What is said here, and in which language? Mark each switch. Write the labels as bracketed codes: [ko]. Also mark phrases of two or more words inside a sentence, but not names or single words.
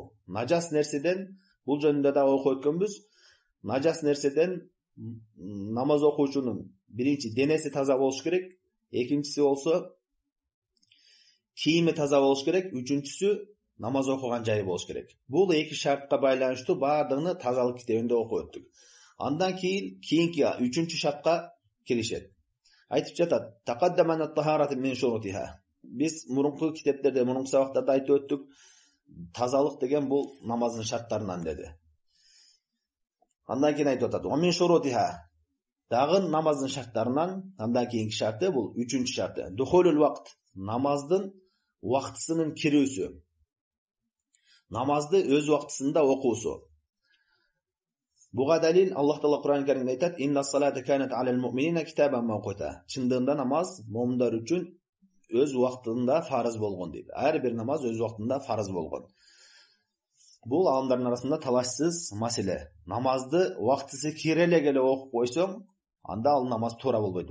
[ky] Нажас нерседен, бул жөнүндө да окуп өткөнбүз. Нажас нерседен намаз окуучунун биринчи денеси таза болуш керек, экинчиси болсо кийими таза болуш керек, үчүнчүсү намаз окуган жайы болуш керек. Бул эки шартка байланыштуу баардыгын тазалык китебинде окуп өттүк. Андан кийинки үчүнчү шартка келишет. Айтып жатат: [ar] "تقدمنا الطهارة من شروطها." [ky] Биз мурунку китептерде, мурунку сабактарда айтып өттүк, тазалык деген бул намаздын шарттарынан деди. Андан кийин айтып атат: [ar] "ومن شروطها." [ky] Дагы намаздын шарттарынан андан кийинки шарты бул үчүнчү шарты. [ar] دخول الوقت. [ky] Намаздын убактысынын кирүүсү. Намазды өз убактысында окуусу. Буга далил Аллах Таала Кур'ан Каримде айтат: [ar] "إن الصلاة كانت على المؤمنين كتابا موقوتا." [ky] Чындыгында намаз му'миндар үчүн өз убактында фарыз болгон дейт. Ар бир намаз өз убактында фарыз болгон. Бул аламдардын арасында талашсыз маселе. Намазды убактысы кире эле окуп койсоң, анда ал намаз туура болбойт.